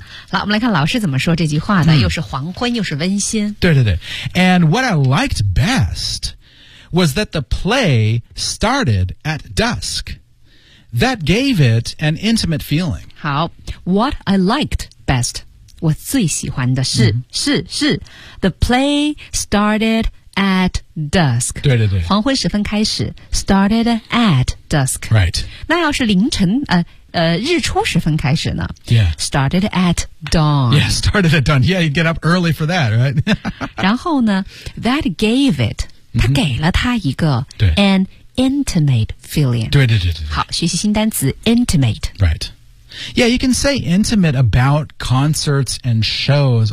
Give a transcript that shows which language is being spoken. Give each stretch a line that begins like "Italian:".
Chinese: 我们来看老师怎么说这句话呢又是黄昏又是温馨。对对对。
English: And what I liked best,was that the play started at dusk. That gave it an intimate feeling. 好 ,what I liked best,
Chinese: 我最喜欢的是、是
English: ,the play started at dusk.
Chinese: 对对对。黄昏时分开始 ,
English: started at dusk. Right.
Chinese: 那要是凌晨日出时分开始呢
English: ?Yeah. Started at dawn. Yeah, started at dawn. Yeah, you get up early for that, right?
Chinese: 然后呢 ,
English: that gave it,
Chinese: 他给了他一个 an intimate feeling. 对对对对。好，学习新单词 intimate.
English: Right. Yeah, you can say intimate about concerts and shows.